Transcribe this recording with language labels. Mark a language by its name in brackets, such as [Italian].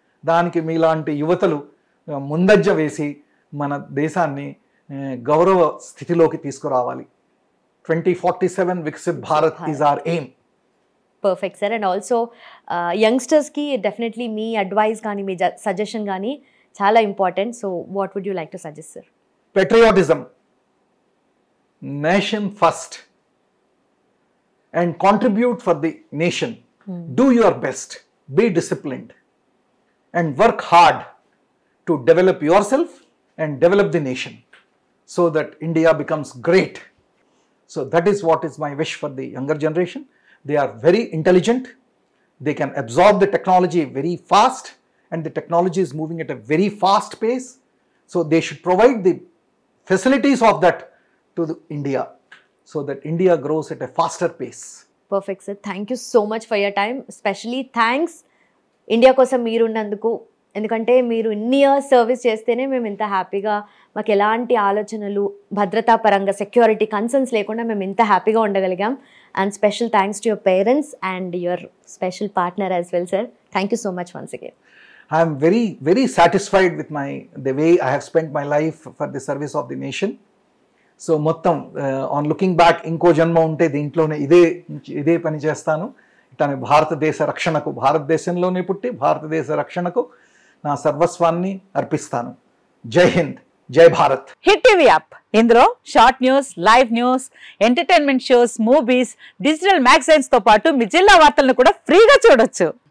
[Telugu] దానికి మీలాంటి యువతలు ముందంజ వేసి మన దేశాన్ని గౌరవ స్థితిలోకి తీసుకురావాలి. [English] 2047 Viksit Bharat is our aim. Perfect sir. And also [Telugu] యంగ్స్టర్స్కి definitely మీ advice కానీ మీ సజెషన్ కానీ చాలా important. [English] So what would you like to suggest sir? Patriotism, nation first, and contribute for the nation. Do your best, be disciplined, and work hard to develop yourself and develop the nation so that India becomes great. So that is what is my wish for the younger generation. They are very intelligent, they can absorb the technology very fast, and the technology is moving at a very fast pace. So they should provide the facilities of that to India so that India grows at a faster pace. Perfect sir. Thank you so much for your time. Especially thanks [Telugu] India కోసం మీరున్నందుకు. ఎందుకంటే మీరు ఇన్ని years service చేస్తేనే మేము ఇంత హ్యాపీగా, మాకు ఎలాంటి ఆలోచనలు భద్రతా పరంగా సెక్యూరిటీ కన్సర్న్స్ లేకుండా మేము ఇంత హ్యాపీగా ఉండగలిగాం. [English] And special thanks to your parents and your special partner as well sir. Thank you so much once again. I am very, very satisfied with the way I have spent my life for the service of the nation. [Telugu] So మొత్తం [English] on looking back [Telugu] ఇంకో జన్మ ఉంటే దీంట్లోనే ఇదే పని చేస్తాను. ఇట్లానే భారతదేశ రక్షణకు, భారతదేశంలోనే పుట్టి భారతదేశ రక్షణకు నా సర్వస్వాన్ని అర్పిస్తాను. జై హింద్, జై భారత్. హిట్ టీవీ యాప్, ఇందులో short news, live news, entertainment shows, movies, digital magazines తో పాటు మీ జిల్లా వార్తలను కూడా ఫ్రీగా చూడొచ్చు.